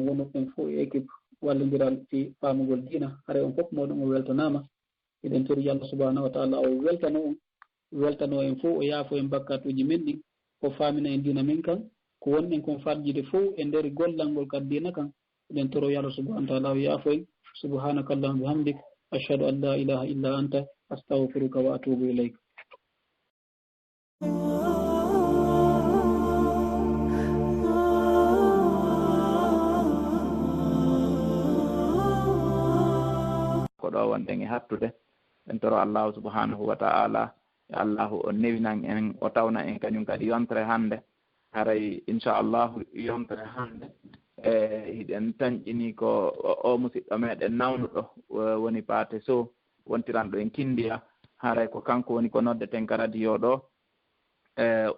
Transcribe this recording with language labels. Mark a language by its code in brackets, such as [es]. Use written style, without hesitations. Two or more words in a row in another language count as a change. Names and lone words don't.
[ff] wonoɓen fof e équipe wallodiral fi famugol diina haray on fof moɗon o weltanama eɗen tori yo [ar] الله سبحانه وتعالى [ff] o weltano en fof o yaafo en bakkatuji men ɗin o famina en diina men kan ko wonɗen kon farjide fof e nder gollal ngol kad diina kan eɗen toro yo [ar] الله سبحانه وتعالى [ff] o yaafo en [ar] سبحانك اللهم وبحمدك أشهد أن لا إله إلا أنت أستغفرك وأتوب إليك [ff] ko ɗo wonɗen e hattude en toro [ar] الله سبحانه وتعالى [ff] ya allahu o newinan en o tawna en kañum kadi yontere hannde haray inchallahu yontere hannde hiɗen tañƴini ko o musidɗo meɗen nawnuɗo woni Paté Sow wontiranɗo en Kindiya haray ko kanko woni ko noddeten ka radio ɗo o